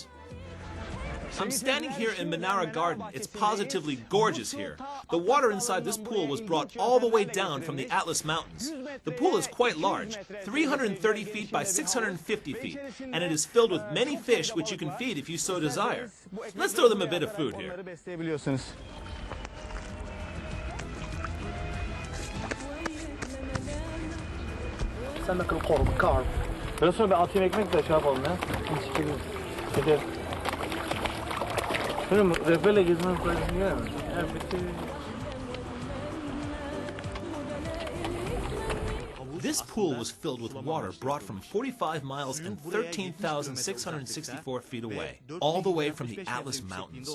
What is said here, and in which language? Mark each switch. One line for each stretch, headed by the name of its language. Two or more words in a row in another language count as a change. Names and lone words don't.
English: I'm standing here in Menara Garden. It's positively gorgeous here. The water inside this pool was brought all the way down from the Atlas Mountains. The pool is quite large, 330 feet by 650 feet, and it is filled with many fish which you can feed if you so desire. Let's throw them a bit of food here.
Arabic: سمك القرب كارب. بس بعطيني
Turkish: ekmek de şey yapalım ya. Gidelim.
English: This pool was filled with water brought from 45 miles and 13,664 feet away, all the way from the Atlas Mountains.